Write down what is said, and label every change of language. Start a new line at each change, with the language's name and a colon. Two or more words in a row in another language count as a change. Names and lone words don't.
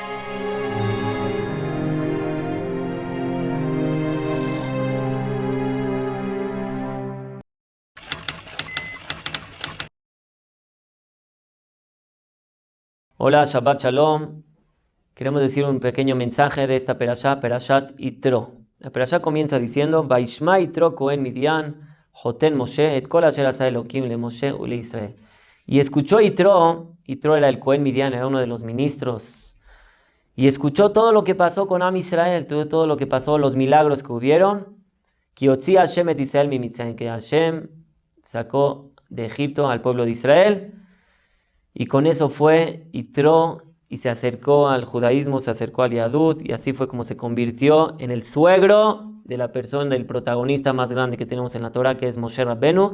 Hebrew: Hola, שבת שלום.
Spanish: Queremos decir un pequeño mensaje de esta perashá,
Hebrew: פרשת יתרו.
Spanish: La perashá comienza diciendo:
Hebrew: וישמע יתרו כהן מדין, חותן משה, את כל אשר עשה אלוהים ל משה ו ל ישראל.
Spanish: Y escuchó Yitro era el
Hebrew: כהן מדין,
Spanish: era uno de los ministros. Y escuchó todo lo que pasó con
Hebrew: עם ישראל,
Spanish: todo lo que pasó, los milagros que hubieron.
Hebrew: כי הוציא השם את ישראל מ מצרים,
Spanish: que Hashem sacó de Egipto al pueblo de Israel. Y con eso fue Yitro y se acercó al judaísmo, se acercó al Yadut, y así fue como se convirtió en el suegro de la persona, del protagonista más grande que tenemos en la Torah, que es Moshe Rabbenu.